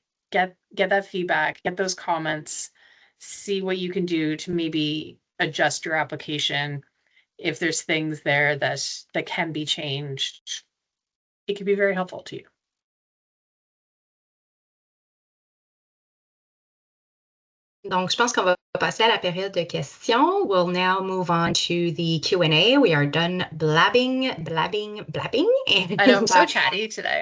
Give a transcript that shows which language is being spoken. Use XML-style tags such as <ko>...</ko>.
<en>Get that feedback, get those comments, see what you can do to maybe adjust your application. If there's things there that can be changed, it can be very helpful to you.</en> <fr>Donc, je pense qu'on va passer à la période de questions.</fr> <en>We'll now move on to the Q&A. We are done blabbing. And, I know, I'm so chatty today.</en>